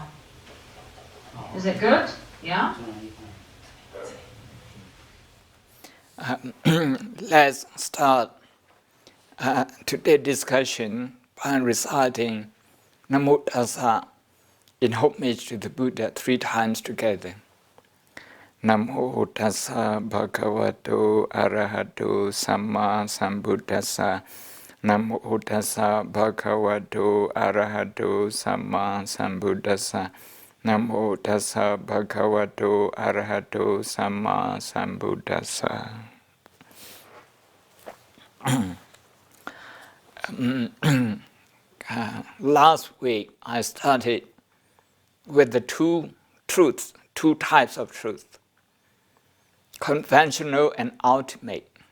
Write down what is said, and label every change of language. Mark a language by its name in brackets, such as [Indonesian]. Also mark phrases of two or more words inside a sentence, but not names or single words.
[English] Is it good? Yeah? Let's start today's discussion by reciting [Pali] Namo Tassa [English] in homage to the Buddha 3 times together. [Pali] Namo Tassa Bhagavato Arahato Samma Sambuddhassa. Namo Tassa Bhagavato Arahato Samma Sambuddhassa. Namo Tassa Bhagavato Arahato Samma Sambuddhassa. [English] Last week I started with the two types of truth, conventional and ultimate.